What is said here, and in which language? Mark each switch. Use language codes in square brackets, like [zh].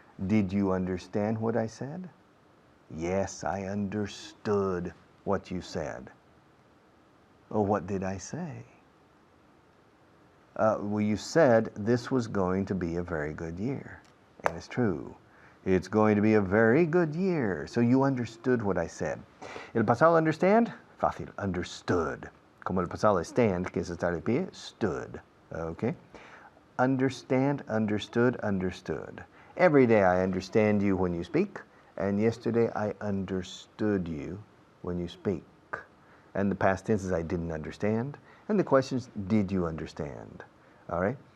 [en] Did you understand what I said? Yes, I understood what you said. Oh, what did I say? Well, you said this was going to be a very good year. And it's true. It's going to be a very good year. So you understood what I said. [es] El pasado understand? Fácil. Understood. Como el pasado stand, que es estar de pie, stood. [en] Okay? Understand, understood, understood. Every day I understand you when you speak, and yesterday I understood you when you speak. And the past tense is I didn't understand, and the question is, did you understand? All right?